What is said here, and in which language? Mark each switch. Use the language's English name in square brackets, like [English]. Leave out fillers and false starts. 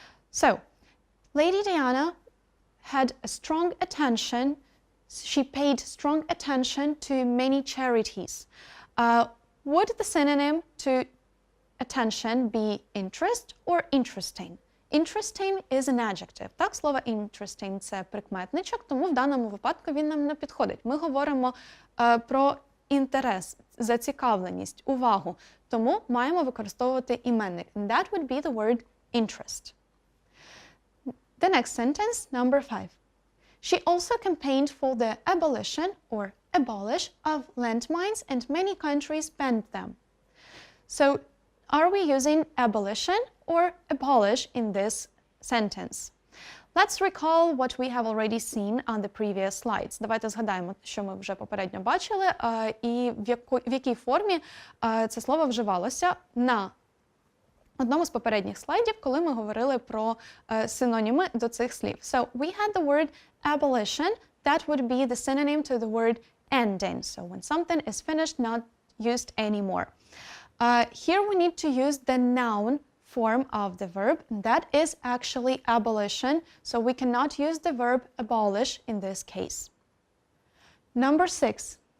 [English] So, Lady Diana had a strong attention, she paid strong attention to many charities. Would the synonym to attention be interest or interesting? Interesting is an adjective. [Ukrainian] Так, слово interesting – це прикметничок, тому в даному випадку він нам не підходить. Ми говоримо про інтерес, зацікавленість, увагу, тому маємо використовувати іменник. [English] And that would be the word interest. The next sentence, number 5. She also campaigned for the abolition or abolish of landmines and many countries banned them. So, are we using abolition or abolish in this sentence? Let's recall what we have already seen on the previous slides. [Ukrainian] Давайте згадаємо, що ми вже попередньо бачили, і в якій формі це слово вживалося на одному з попередніх слайдів, коли ми говорили про синоніми до цих слів. [English] So, we had the word abolition. That would be the synonym to the word ending. So, when something is finished, not used anymore. Here we need to use the noun form of the verb. That is actually abolition, so we cannot use the verb abolish in this case. Number 6.